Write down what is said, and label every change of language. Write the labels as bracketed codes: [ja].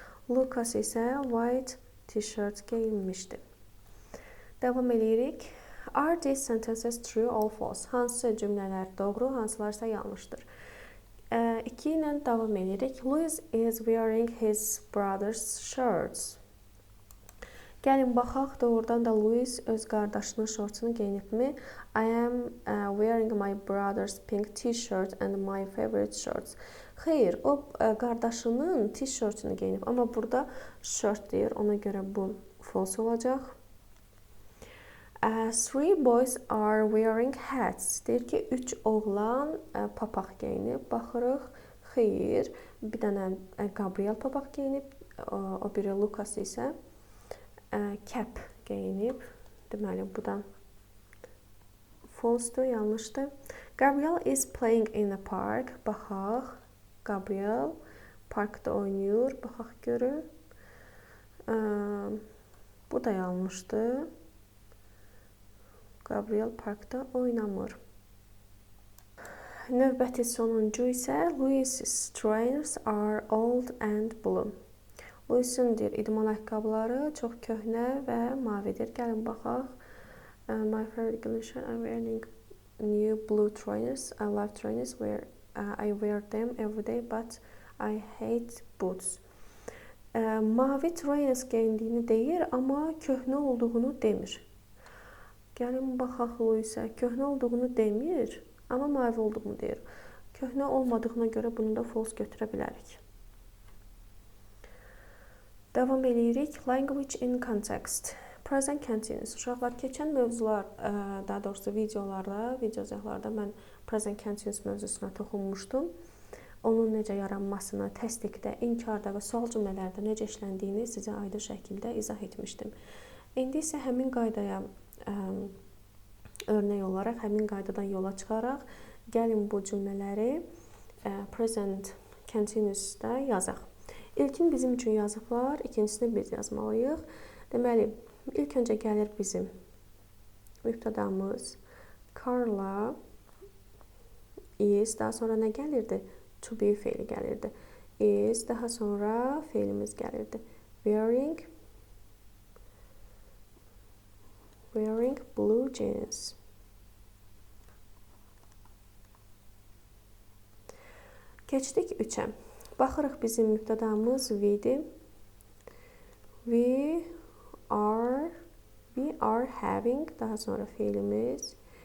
[az] Lucas isə white t-shirt geyinmişdi. Davam edirik. [en] Are these sentences true or false? [az] Hansı cümlələr doğru, hansılarsa yanlışdır? 2 ilə davam edirik. [en] Louis is wearing his brother's shirts. [az] Gəlin baxaq, doğrudan da Louis öz qardaşının şortunu geyinibmi? [en] I am wearing my brother's pink t-shirt and my favorite shorts. [az] Xeyr, o qardaşının t-shirtini geyinib, amma burada shirt deyir, ona görə bu false olacaq. [en] 3 boys are wearing hats. [az] Deyir ki, 3 oğlan papaq geyinib. Baxırıq, xeyr, bir dənə Gabriel papaq geyinib, o biri Lucas isə cap geyinib. Deməli, bu da false-dur, yanlışdır. [en] Gabriel is playing in the park. [az] Baxaq, Gabriel parkda oynayır. Baxaq görün. Bu da yanlışdır. Gabriel parkda oynamır. Növbəti sonuncu isə [en] Louis's trainers are old and blue. [az] Louis'in deyir, idman ayaqqabıları çox köhnə və mavidir. Gəlin baxaq. [en] My favorite condition, I'm wearing new blue trainers. I love trainers where I wear them every day, but I hate boots. [az] Mavi trainers geyindiyini deyir, amma köhnə olduğunu demir. Gəlin baxaq Louis'ə. Köhnə olduğunu demir, amma mavi olduğunu deyir. Köhnə olmadığına görə bunu da false götürə bilərik. Davam edirik. [en] Language in context. Present continuous. [az] Uşaqlar, keçən mövzular, daha doğrusu videolarda, videozəhlarda mən present continuous mövzusuna toxunmuşdum. Onun necə yaranmasını, təsdiqdə, inkarda və sual cümlələrdə necə işləndiyini sizə aydın şəkildə izah etmişdim. İndi isə həmin qaydaya örnək olaraq, həmin qaydadan yola çıxaraq, gəlin bu cümlələri present continuous'da yazaq. İlkin bizim üçün yazıblar, ikincisini biz yazmalıyıq. Deməli, ilk öncə gəlir bizim mübtədamız Carla is, daha sonra nə gəlirdi? To be feili gəlirdi. Is, daha sonra feilimiz gəlirdi. [en] Wearing blue jeans. [az] Keçdik 3-ə. Baxırıq bizim mübtədamız we'dir. We [en] are having, [az] daha sonra fiilimiz.